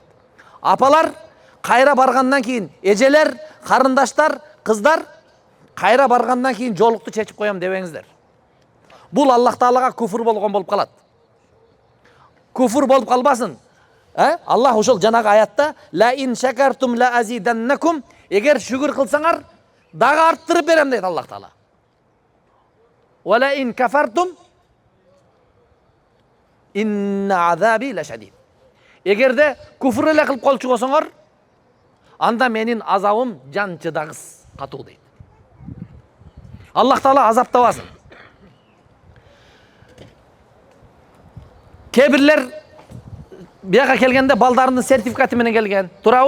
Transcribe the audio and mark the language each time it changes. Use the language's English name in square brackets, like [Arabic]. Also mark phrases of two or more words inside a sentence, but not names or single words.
[Kyrgyz] Апалар кайра баргандан кийин, эжелер, карындаштар, кыздар кайра баргандан кийин жолукту чечип коем дебеңиздер. Бул Аллах Таалага куфур болгон болуп калат. Куфур болуп калбасын. Аллах ошол жанагы аятта [Arabic] لئن شكرتم لأزيدنكم, [Kyrgyz] эгер шүгүр кылсаңар, дагы арттырып берем дейт Аллах Таала. [Arabic] ولئن كفرتم إن عذابي لشديد. [Kyrgyz] Эгерде куфур эле кылып колчу болсоңор, анда менин азабым жан чыдагыс катуу дейт. Аллах Таала азаптабасын. Кээ бирлер бияка келгенде балдарынын сертификаты менен келген, туурабы?